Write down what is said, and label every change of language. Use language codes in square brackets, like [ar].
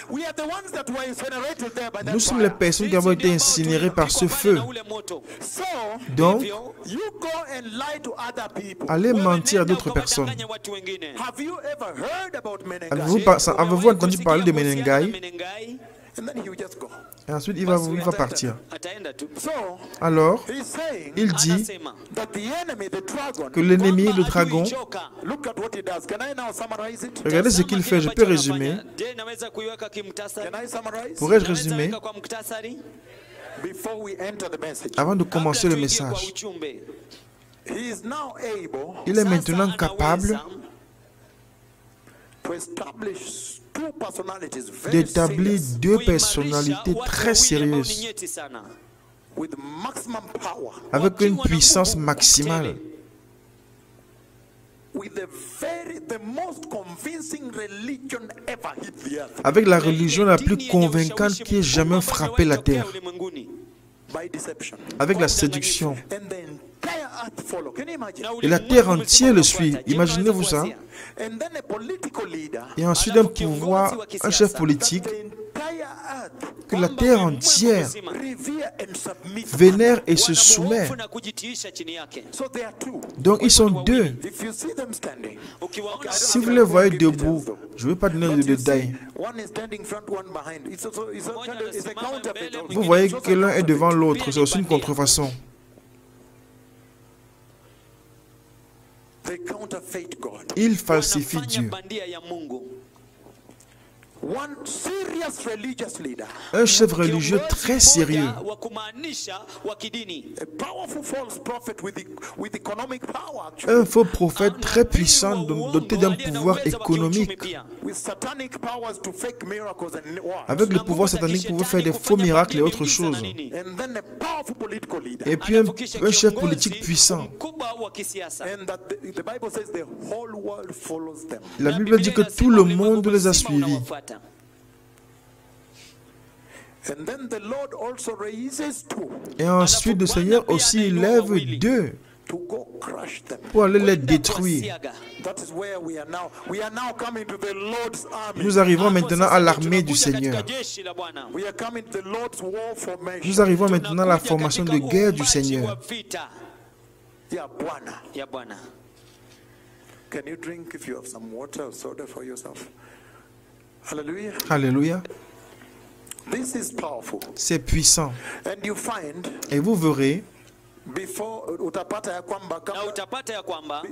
[en] We are the ones that were incinerated there by that [fr] Nous sommes les [en] fire. [fr] personnes qui avons été incinérées par ce feu. [en] So, [fr] Donc, [en] you go and lie to other people. [fr] allez mentir à d'autres personnes. [en] Have you ever heard about Menengai? [fr] Avez-vous entendu parler de Menengai? [en] And then he will just go. [fr] Et ensuite, il va partir. [en] So, [fr] Alors, [en] he's saying [fr] il dit [en] that the enemy, the dragon, [fr] que l'ennemi, le dragon, [en] look at what he does. Can I now summarize it? [fr] regardez ce qu'il fait, je peux résumer. [en] Can I summarize? [fr] Pourrais-je résumer [en] Before we enter the message. [fr] avant de commencer le message? [en] He is now able [fr] Il est maintenant capable [en] to establish two personalities very [fr] d'établir [en] serious, [fr] 2 personnalités très sérieuses [en] with maximum power, [fr] avec une puissance maximale, [en] with the most convincing religion ever hit the earth [fr] avec la religion la plus convaincante qui ait jamais frappé la terre, [en] by deception. [fr] avec la séduction. [en] And the entire earth follow. Can you imagine? [fr] Et la terre entière le suit. Imaginez-vous ça. [en] And then a political leader, [fr] Et ensuite un pouvoir, un chef politique, [en] the entire earth [fr] que la terre entière [en] revere and submit. [fr] vénère et se soumet. [en] So there are two. [fr] Donc ils sont 2. [en] If you see them standing, [fr] Si vous les voyez debout, je ne vais pas donner de détails. [en] one One is standing front, one behind. It's a counterfeit also. [fr] Vous voyez que l'un est devant l'autre, c'est aussi une contrefaçon. [en] They counterfeit God. [fr] Ils falsifient [sw] Wanafanya [fr] Dieu. [sw] bandia ya Mungu. [en] One serious religious leader, [fr] Un chef religieux [sw] Kiongozi [fr] très [sw] mmoja [fr] sérieux, [sw] wa kumaanisha wa kidini. [en] a powerful false prophet with economic power, actually, [fr] un faux prophète très puissant doté d'un pouvoir économique. [en] with satanic powers to fake miracles and what? [fr] Avec le pouvoir satanique pour faire des faux miracles et autre chose. [en] And then a powerful political leader. [fr] Et puis un chef politique puissant. [sw] Mkubwa wa kisiasa. [en] And that the Bible says the whole world follows them. [fr] La Bible dit que tout le monde les a suivis. [en] And then the Lord also raises two [fr] Et ensuite le Seigneur aussi lève deux [en] to go crush them. [fr] pour aller les détruire. [en] That is where we are now. We are now coming to the Lord's army. [fr] Nous arrivons maintenant à l'armée du Seigneur. [en] We are coming to the Lord's war formation. [fr] Nous arrivons maintenant à la formation de guerre du Seigneur. [en] Yeah, Bwana. [sw] Ya Bwana. [en] Can you drink if you have some water or soda for yourself? Hallelujah. [fr] Alléluia. [en] This is powerful. [fr] C'est puissant. [en] And you find [fr] Et vous verrez, [en] before [sw] utapata ya kwamba Na kama- utapata ya kwamba